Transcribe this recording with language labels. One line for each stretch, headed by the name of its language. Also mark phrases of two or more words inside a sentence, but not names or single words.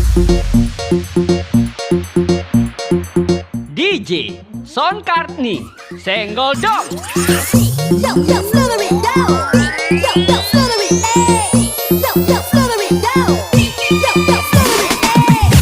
Indonesian: DJ Soundcard nih, senggol dong.
English: Yo, yo, slow it down. Yo, yo, slow it, hey. Yo, yo, slow it down. Yo, yo, slow it, hey.